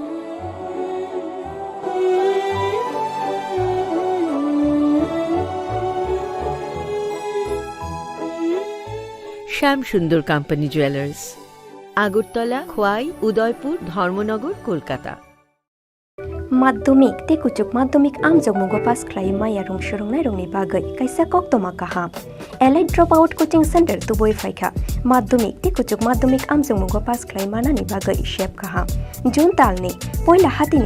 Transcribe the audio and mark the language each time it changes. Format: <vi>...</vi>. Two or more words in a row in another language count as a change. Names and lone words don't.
<bn>শ্যামসুন্দর কোম্পানি জুয়েলার্স, আগরতলা, খোয়াই, উদয়পুর, ধর্মনগর, কলকাতা।</bn> <trp>Maddomik te kuchuk maddomik amjok mugo pass khlai maya rong shorong rongni bagai kaisa koktoma kaham Allied Dropout Coaching Center tuboi phaikha maddomik te kuchuk maddomik amjok mugo pass khlai manani bagai shep kaham June talni poila hatini</trp>